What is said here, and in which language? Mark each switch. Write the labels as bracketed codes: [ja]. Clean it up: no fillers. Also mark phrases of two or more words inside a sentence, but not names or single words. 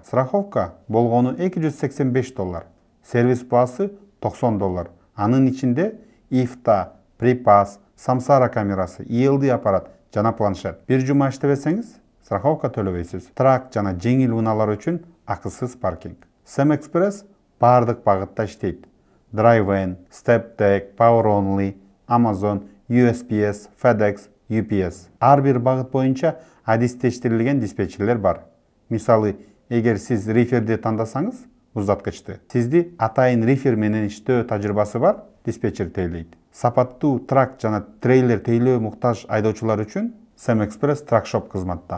[ky] Страховка болгону $285, сервис баасы $90. Анын ичинде ифта, припас, самсара камерасы, ELD аппарат жана планшет. Бир жума иштебесеңиз, страховка төлөбөйсүз. Трак жана жеңил унаалар үчүн акысыз паркинг. Сэм Экспресс бардык багытта иштейт. [en] Drive-in, Step-Tech, Power Only, Amazon, USPS, FedEx, UPS. [ky] Ар бир багыт боюнча адистештирилген диспетчерлер бар. Мисалы, эгер сиз риферди тандасаңыз, уздаткычты. Сизди атайын рифер менен иштөө тажрыйбасы бар диспетчер тейлейт. Сапаттуу трак жана трейлер тейлөө муктаж айдоочулар үчүн Сэм Экспресс тракшоп кызматта.